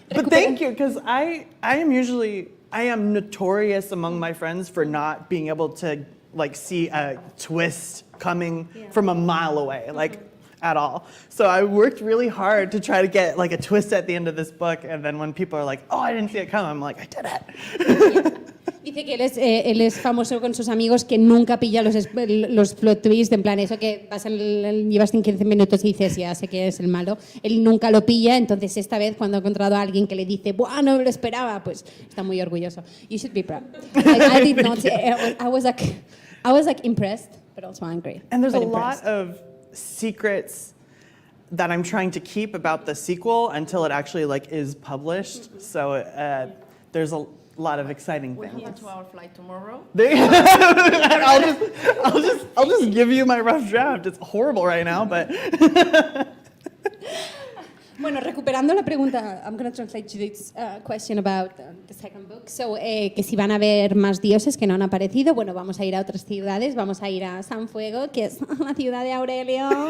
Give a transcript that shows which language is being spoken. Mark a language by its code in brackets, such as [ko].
[en] But thank you, because I am notorious among my friends for not being able to see a twist coming from a mile away. Like at all. So I worked really hard to try to get like a twist at the end of this book, and then when people are like, oh, I didn't see it coming, I'm like, I did it. [es] Dice que él es famoso con sus amigos que nunca pilla los plot twists, en plan eso que llevas en 15 minutos y dices, ya sé que es el malo. Él nunca lo pilla, entonces esta vez cuando ha encontrado a alguien que le dice, ¡buah, no me lo esperaba! Pues está muy orgulloso. [en] You should be proud. I did not. I was like impressed, but also angry. And there's a impressed. lot of secrets that I'm trying to keep about the sequel until it actually like is published. So there's a lot of exciting things. Welcome to our flight tomorrow. I'll just give you my rough draft. It's horrible right now, but [es] Bueno, recuperando la pregunta, [en] I'm going to translate Judith's question about the second book. [es] So, que si van a haber más dioses que no han aparecido, bueno, vamos a ir a otras ciudades, vamos a ir a San Fuego, que es la ciudad de Aurelio.